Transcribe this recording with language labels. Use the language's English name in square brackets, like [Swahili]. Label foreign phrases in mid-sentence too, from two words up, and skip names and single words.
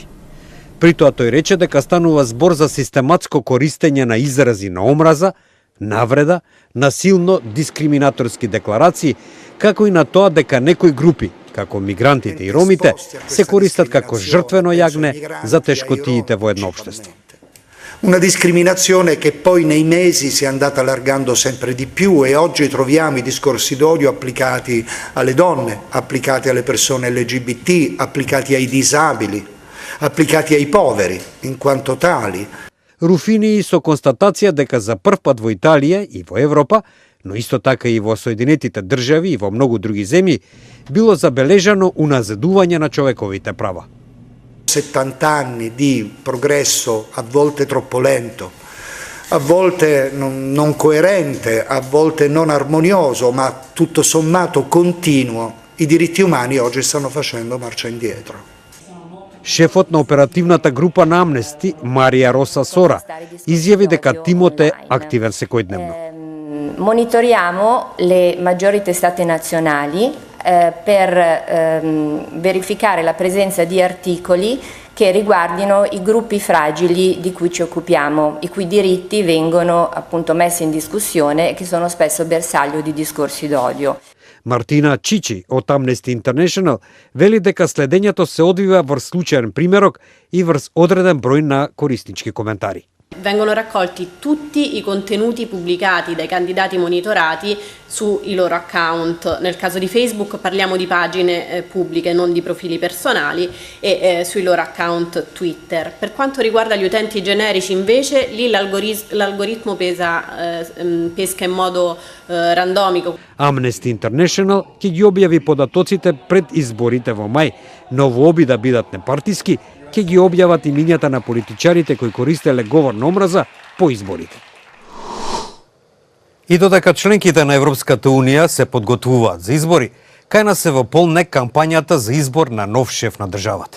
[Macedonian] При тоа тој рече дека станува збор за систематско користење на изрази на омраза, навреда, насилно дискриминаторски декларации, како и на тоа дека некои групи, како мигрантите и ромите, се користат како жртвено јагне за тешкотиите во едно општество. [Italian] Una discriminazione che poi nei mesi si è andata allargando sempre di più e oggi troviamo i discorsi d'odio applicati alle donne, applicati alle persone LGBT, applicati ai disabili, applicati ai poveri in quanto tali. [Macedonian] Руфини со констатација дека за прв пат во Италија и во Европа, но исто така и во Соединетите држави и во многу други земји, било забележано уназедување на човековите права. [Italian] 70 anni di progresso, a volte troppo lento, a volte non coerente, a volte non armonioso, ma tutto sommato continuo, i diritti umani oggi stanno facendo marcia indietro. [Macedonian] Шефот на оперативната група на Amnesty, Марија Роса Сора, изјави дека тимот е активен секојдневно. [Italian] Monitoriamo le maggiori testate nazionali per verificare la presenza di articoli che riguardino i gruppi fragili di cui ci occupiamo, i cui diritti vengono appunto messi in discussione e che sono spesso bersaglio di discorsi d'odio. [Macedonian] Мартина Чичи од Amnesty International вели дека следењето се одвива врз случаен примерок и врз одреден број на кориснички коментари. [Italian] Vengono raccolti tutti i contenuti pubblicati dai candidati monitorati sui loro account. Nel caso di Facebook parliamo di pagine pubbliche, non di profili personali, e sui loro account Twitter. Per quanto riguarda gli utenti generici invece, lì l'algoritmo pesca in modo randomico. [Macedonian] Amnesty International ќе ги објави податоците пред изборите во мај, но во обид да бидат непартиски, ќе ги објават имињата на политичарите кои користеле говор на омраза по изборите. И додека членките на Европската Унија се подготвуваат за избори, кај нас се во полнек кампањата за избор на нов шеф на државата.